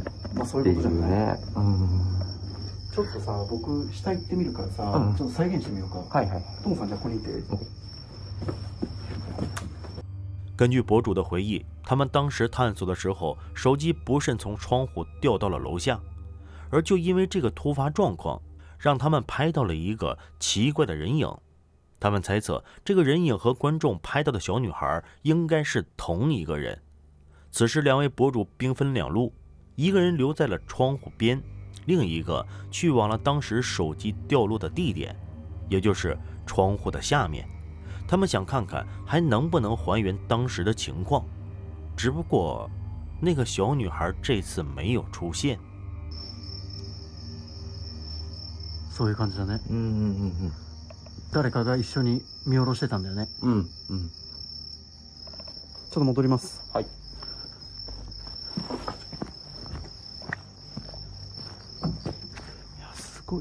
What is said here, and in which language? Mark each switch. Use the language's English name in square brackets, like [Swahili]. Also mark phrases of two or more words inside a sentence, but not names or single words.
[Japanese] まあそうっていういうことじゃない。ね。ちょっとさ、僕、下行ってみるからさ、うんちょっと再現してみようか。はいはい。トモさん、じゃあここにいて。 [Chinese] 根据博主的回忆，他们当时探索的时候，手机不慎从窗户掉到了楼下，而就因为这个突发状况，让他们拍到了一个奇怪的人影。他们猜测，这个人影和观众拍到的小女孩应该是同一个人。此时，两位博主兵分两路，一个人留在了窗户边，另一个去往了当时手机掉落的地点，也就是窗户的下面。他们想看看还能不能还原当时的情况，只不过那个小女孩这次没有出现。 [Japanese] そういう感じだね。うん誰かが一緒に見下ろしてたんだよね。うんうん。ちょっと戻ります。はい。いや、すごい。